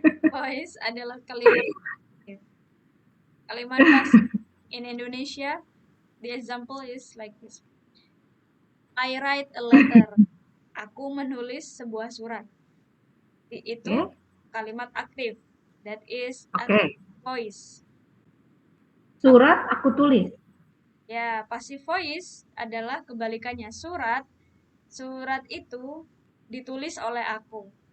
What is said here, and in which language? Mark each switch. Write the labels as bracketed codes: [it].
[id] Voice adalah kalimat pasif. Kalimat pasif [en] in Indonesia, the example is like this. I write a letter. [id] Aku menulis sebuah surat. Itu kalimat aktif. [en] That is active voice. [id] Surat aku tulis. Ya, passive voice adalah kebalikannya. Surat itu ditulis oleh aku.